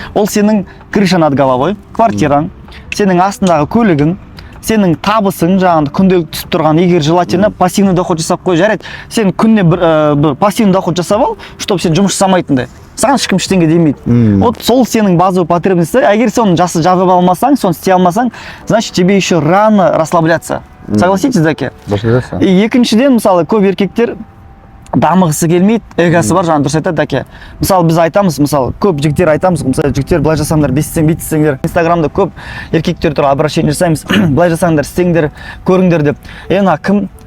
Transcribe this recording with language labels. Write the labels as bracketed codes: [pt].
[kk] Ол сенің [ru] крыша над головой, [kk] квартираң, сенің астындағы көлігің, сенің табысың, жаңағындай күнделік түсіп тұрған, егер [ru] желательно пассивный доход [kk] жасап қой, жарайды. Сен күніне бір пассивный доход жасап ал, чтобы сен жұмыс жасамайтындай. Саған ешкім ештеңе демейді. Вот сол сенің [ru] базовый потребность. [kk] Егер соны жабып алмасаң, соны істей алмасаң, [ru] значит тебе еще рано расслабляться. Согласитесь, Даке? [kk] И екіншіден, мысалы, көп еркектер дамығысы келмейді, эгосы бар, жаңа дұрыс айтады Даке. Мысалы, біз айтамыз, мысалы, көп жігіттер айтамыз, мысалы, жігіттер былай жасаңдар, бүйтсеңдер. Инстаграмда көп еркектер туралы обращение жасаймыз, былай жасаңдар, істеңдер, көріңдер деп. Мына кім?